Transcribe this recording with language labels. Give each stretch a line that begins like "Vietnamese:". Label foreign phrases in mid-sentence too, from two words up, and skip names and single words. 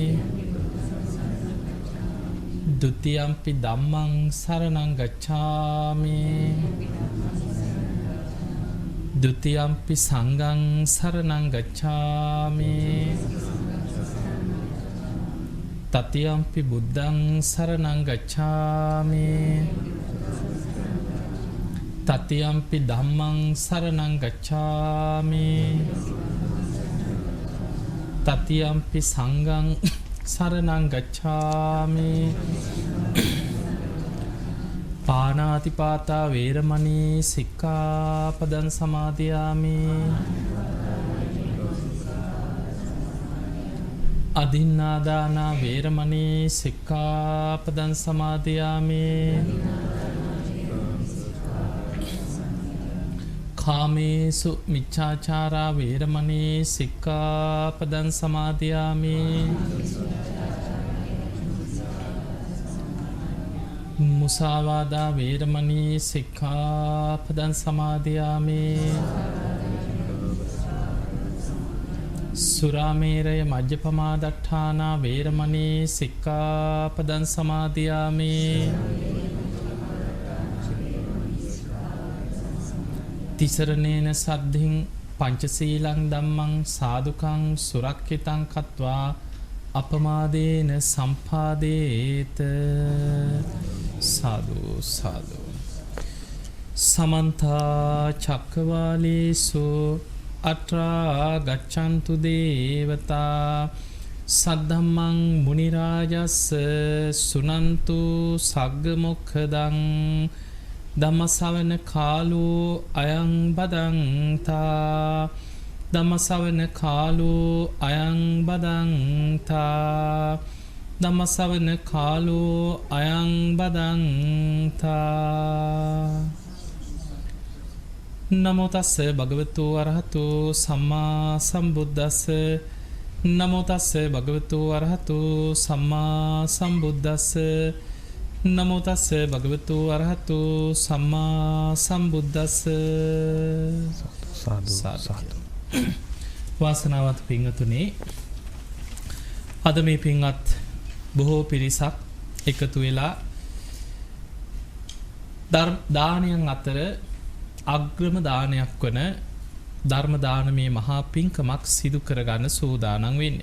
Pali: ဒုတိယံ පි ධම්මං සරණං ගච්ඡාමි ဒုတိယံ පි සංඝං සරණං ගච්ඡාමි တတိယံ පි බුද්ධං සරණං ගච්ඡාමි တတိယံ පි ධම්මං සරණං ගච්ඡාමි တတိယံ පි සංඝං සරණං ගච්ඡාමි පාණාතිපාතා වේරමණී සික්ඛාපදං සමාදියාමි อดินนาดานาเวรมณีสิกขาปดังสมาธิยามิ คาเมสุมิจฉาจาราเวรมณีสิกขาปดังสมาธิยามิ มุสาวาดาเวรมณีสิกขาปดังสมาธิยามิසුරාමේරය මජ්ජපමාදට්ඨානා වේරමණී සික්ඛාපදං සමාදියාමි තිසරණේන සද්ධින් පංචසීලං ධම්මං සාදුකං සුරක්ඛිතං කତ୍වා අපමාදේන සම්පාදේත සාදු සාදු සමන්ත චක්කවාලේසු අත්‍රා ගච්ඡන්තු දේවතා සද්ධම්මං මුනි රාජස්ස සුනන්තු සග්ග මොක්ඛදං ධම්ම ශ්‍රවණ කාලෝ අයං බදන්තා ධම්ම ශ්‍රවණ කාලෝ අයං බදන්තා ධම්ම ශ්‍රවණ කාලෝ අයං බදන්තා නමෝ තස්ස භගවතු අරහතු සම්මා සම්බුද්දස්ස නමෝ තස්ස භගවතු අරහතු සම්මා සම්බුද්දස්ස නමෝ තස්ස භගවතු අරහතු සම්මා සම්බුද්දස්ස සාදු සාදු
Sinhala: වාසනාවන්ත පින්වතුනි අද මේ පින්වත් බොහෝ පිරිසක් එකතු වෙලා දානයන් අතර අග්‍රම දානයක් වන ධර්ම දානමේ මහා පින්කමක් සිදු කරගන්න සූදානම් වෙන්නේ.